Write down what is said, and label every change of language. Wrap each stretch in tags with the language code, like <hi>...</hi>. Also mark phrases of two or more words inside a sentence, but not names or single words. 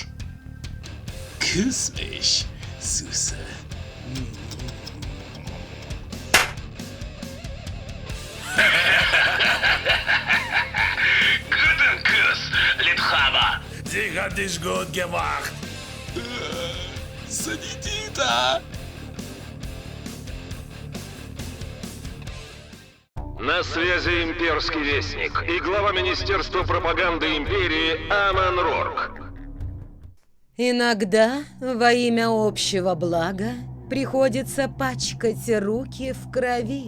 <de>Küss mich, Süße. Guten Kuss, Liebhaber. Sie hat dich gut gemacht. Санитита.</de> <ru>На связи имперский вестник и глава Министерства пропаганды империи Аман Рорк. Иногда во имя общего блага приходится пачкать руки в крови.</ru>